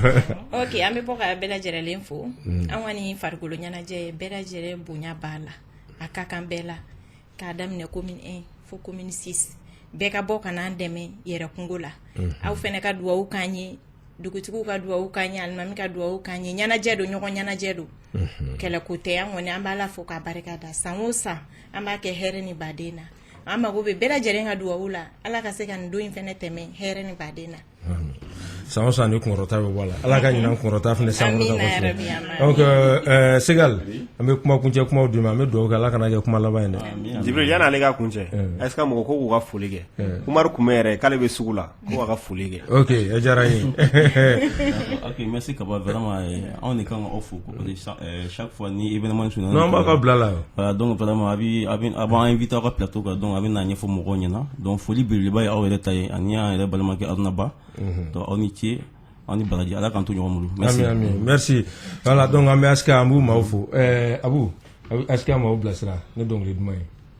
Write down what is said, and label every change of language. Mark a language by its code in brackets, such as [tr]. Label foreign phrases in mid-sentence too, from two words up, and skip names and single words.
[bm] ok an bɛ bɔ ka bɛɛ lajɛlen fo an kɔni farikolo ɲɛnajɛ bɛɛ lajɛlen bonya b'a la a ka kan bɛɛ la k'a daminɛ commune 1 fo commune 6 bɛɛ ka bɔ ka n'an dɛmɛ yɛrɛ kungo la aw fɛnɛ ka duwawu k'an ye dugutigiw ka duwawu k'an ye alimami ka duwawu k'an ye ɲɛnajɛ don ɲɔgɔn ɲɛnajɛ don kɛlɛko tɛ an kɔni an b'a la fo k'a barika da san o san an b'a kɛ hɛrɛ ni baden na an mago bɛ bɛɛ lajɛlen ka duwawu la ala ka se ka nin don in fɛnɛ tɛmɛ hɛrɛ ni baden na san o san ni kunkɔrɔta bɛ bɔ a la ala ka ɲinan kunkɔrɔta fɛnɛ sankɔrɔta kosɛbɛ donc Segal an bɛ kuma kuncɛ kumaw di ma an bɛ duwawu kɛ ala kana kɛ kuma laban ye dɛ Jibril yanni ale ka kuncɛ [fr] est-ce que [bm] mɔgɔ ko k'u ka foli kɛ Umaru Kume yɛrɛ k'ale bɛ sugu la ko ka foli kɛ ok a diyara n ye ok merci Kaba vraiment anw de kan ka aw fo [fr] chaque fois [bm] ni événement suɲɛna non an b'a ka bila la [fr] voilà donc vraiment [bm] a b'an invité aw ka plateau kan donc a bɛ n'a ɲɛfɔ mɔgɔw ɲɛna donc foli belebeleba ye aw yɛrɛ ta ye ani y'an yɛrɛ balimakɛ Aruna Ba donc aw ni ce aw ni baraji ala k'an to ɲɔgɔn bolo merci [fr] merci voilà donc [bm] an bɛ Askia an b'u maaw fo Abu Askia maaw bilasira ne dɔnkili duman ye